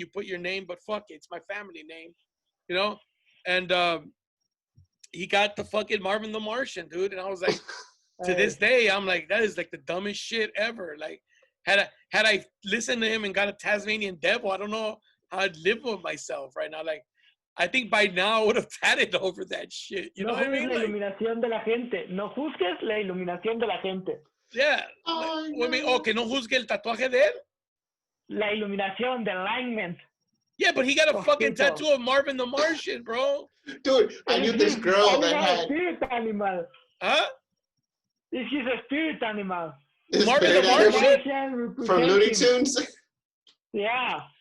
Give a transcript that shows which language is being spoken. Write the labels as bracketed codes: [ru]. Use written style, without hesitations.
[en] You put your name, but fuck it. It's my family name, you know? And he got the fucking Marvin the Martian, dude. And I was like, to this day, I'm like, that is like the dumbest shit ever. Like, had I listened to him and got a Tasmanian devil, I don't know how I'd live with myself right now. Like, I think by now I would have tatted over that shit. You know what I mean? [es] La iluminación de la gente. No juzgues la iluminación de la gente. [en] Yeah. [es] Que no juzgue el tatuaje de él. La iluminación, [en] the alignment. Yeah, but he got a fucking tattoo of Marvin the Martian, bro. Dude, I knew this girl that had... spirit animal. Huh? This is a spirit animal. Marvin the Martian from Looney Tunes? Yeah.